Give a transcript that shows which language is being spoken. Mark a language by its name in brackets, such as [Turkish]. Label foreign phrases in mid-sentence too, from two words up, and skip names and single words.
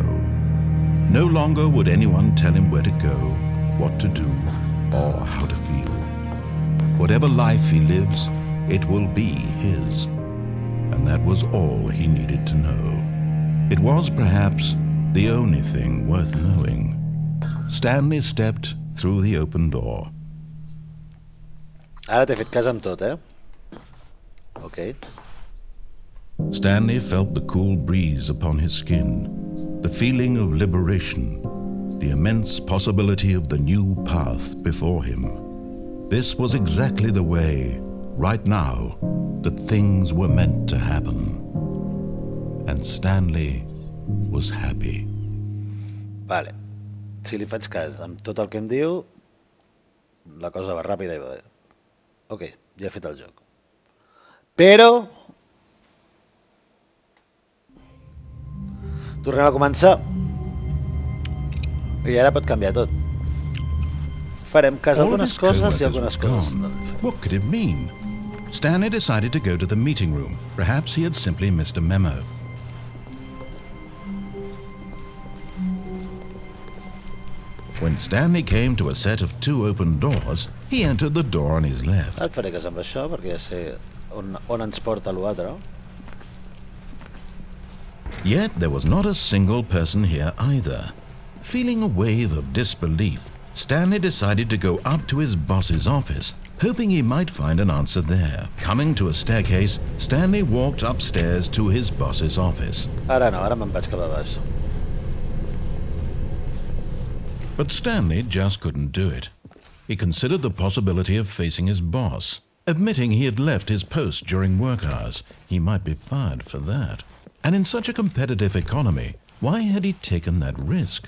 [English] No longer would anyone tell him where to go, what to do, or how to feel. Whatever life he lives, it will be his. And that was all he needed to know. It was perhaps the only thing worth knowing. Stanley stepped through the open door. [Catalan] Ara t'he fet cas amb tot, Okay. [English] Stanley felt the cool breeze upon his skin, the feeling of liberation, the immense possibility of the new path before him. This was exactly the way, right now, that things were meant to happen. And Stanley was happy. [Catalan] Vale. Si li faig cas amb tot el que em diu, la cosa va ràpida i va bé. Ok, ja he fet el joc. Però... tornem a començar. I ara pot canviar tot. Farem cas a algunes coses i algunes coses. [English] What could it mean? Stanley decided to go to the meeting room. Perhaps he had simply missed a memo. When Stanley came to a set of 2 open doors, he entered the door on his left. [Catalan] Et faré cas amb això perquè ja sé on ens porta l'altre. [English] Yet there was not a single person here either. Feeling a wave of disbelief, Stanley decided to go up to his boss's office, hoping he might find an answer there. Coming to a staircase, Stanley walked upstairs to his boss's office. [Catalan] Ara no, ara me'n vaig cap a baix. [English] But Stanley just couldn't do it. He considered the possibility of facing his boss. Admitting he had left his post during work hours, he might be fired for that. And in such a competitive economy, why had he taken that risk?